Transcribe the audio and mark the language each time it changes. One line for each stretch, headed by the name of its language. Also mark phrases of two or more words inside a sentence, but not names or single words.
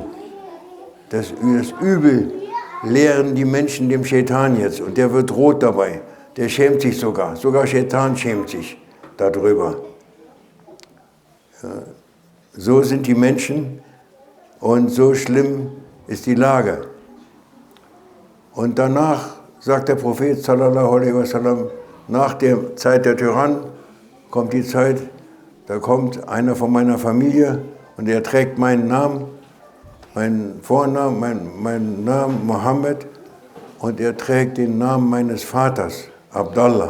German: Das Übel lehren die Menschen dem Shaitan jetzt und der wird rot dabei. Der schämt sich sogar Shaitan schämt sich darüber. Ja, so sind die Menschen und so schlimm ist die Lage. Und danach sagt der Prophet
Arabic: صلى الله عليه وسلم,
German: nach der Zeit der Tyrannen kommt die Zeit, da kommt einer von meiner Familie und er trägt meinen Namen, meinen Vornamen, meinen Namen Mohammed und er trägt den Namen meines Vaters, Abdallah.